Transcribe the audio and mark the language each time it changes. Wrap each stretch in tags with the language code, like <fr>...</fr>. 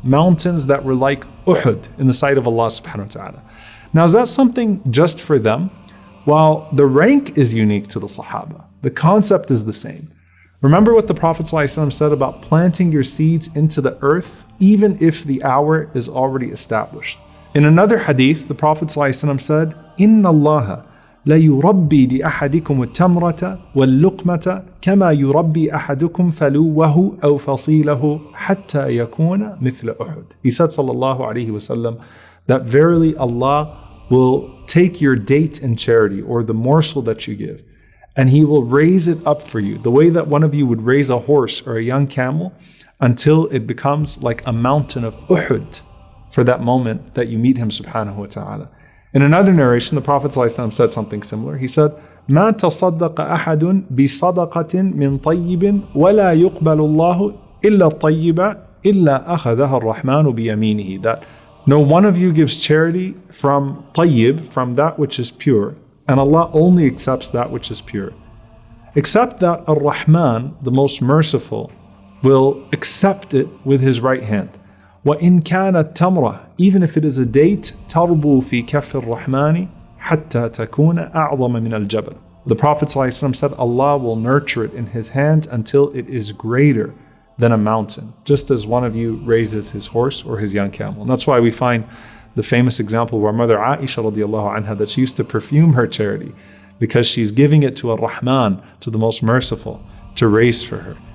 <en>Mountains that were like Uhud in the sight of Allah subhanahu wa ta'ala. Now is that something just for them? While the rank is unique to the Sahaba, the concept is the same. Remember what the Prophet ﷺ said about planting your seeds into the earth, even if the hour is already established. In another hadith, the Prophet ﷺ said,</en> <ar>إِنَّ اللَّهَ لَيُرَبِّي لِأَحَدِكُمُ التَّمْرَةَ وَاللُّقْمَةَ كَمَا يُرَبِّي أَحَدُكُمْ فَلُوَّهُ أَوْ فَصِيلَهُ حَتَّى يَكُونَ مِثْلَ أُحُدٍ.</ar> <en>He said, sallallahu alayhi wasallam, that verily Allah will take your date in charity, or the morsel that you give, and He will raise it up for you, the way that one of you would raise a horse or a young camel, until it becomes like a mountain of Uhud for that moment that you meet Him subhanahu wa ta'ala. In another narration, the Prophet ﷺ said something similar. He said,</en> <ar>مَا تَصَدَّقَ أَحَدٌ بِصَدَقَةٍ مِّن طَيِّبٍ وَلَا يُقْبَلُ اللَّهُ إِلَّا الطَّيِّبَ إِلَّا أَخَذَهَا الرَّحْمَنُ بِيَمِينِهِ.</ar> <en>That no one of you gives charity from tayyib, from that which is pure, and Allah only accepts that which is pure. Except that Ar-Rahman, the most merciful, will accept it with His right hand.</en> <ar>وَإِن كَانَتْ تَمْرَةٌ,</ar> <en>even if it is a date,</en> <ar>تَرْبُو فِي كَفِّ الرَّحْمَنِ حَتَّى تَكُونَ أَعْظَمَ مِنَ الْجَبَلِ.</ar> <en>The Prophet ﷺ said, Allah will nurture it in His hand until it is greater than a mountain, just as one of you raises his horse or his young camel. And that's why we find the famous example of our mother Aisha radiallahu anha, that she used to perfume her charity because she's giving it to Ar-Rahman, to the Most Merciful, to raise for her.</en>